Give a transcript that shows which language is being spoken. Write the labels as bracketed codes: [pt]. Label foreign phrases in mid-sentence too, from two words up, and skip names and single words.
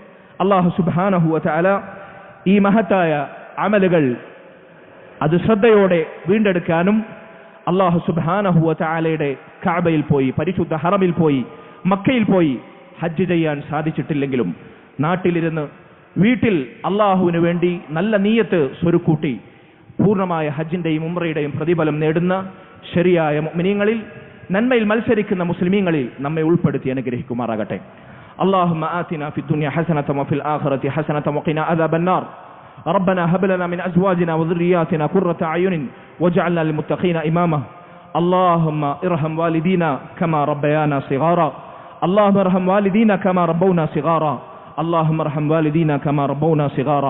[ar] الله سبحانه وتعالى [ml] ഈ മഹത്തായ അമലുകൾ അത് ശ്രദ്ധയോടെ വീണ്ടെടുക്കാനും [ar] الله سبحانه وتعالى [ml] കഅബയിൽ പോയി, പരിശുദ്ധ ഹറമിൽ പോയി, മക്കയിൽ പോയി ഹജ്ജ് ചെയ്യാൻ സാധിച്ചിട്ടില്ലെങ്കിലും നാട്ടിലിരുന്ന് വീട്ടിൽ അല്ലാഹുവിന് വേണ്ടി നല്ല നിയ്യത്ത് സ്വരുക്കൂട്ടി പൂർണ്ണമായ ഹജ്ജിന്റെയും ഉംറയുടെയും പ്രതിഫലം നേടുന്ന ശരിയായ മുഅ്മിനീങ്ങളിൽ, നന്മയിൽ മത്സരിക്കുന്ന മുസ്ലിമീങ്ങളിൽ നമ്മെ ഉൾപ്പെടുത്തി അനുഗ്രഹിക്കുമാറാകട്ടെ. [ar] اللهم آتنا في الدنيا حسنة وفي الآخرة حسنة وقنا عذاب النار. ربنا هب لنا من أزواجنا وذرياتنا قرة أعين واجعلنا للمتقين إماما. اللهم ارحم والدينا كما ربيانا صغارا. اللهم ارحم والدينا كما ربونا صغارا. اللهم ارحم والدينا كما ربونا صغارا.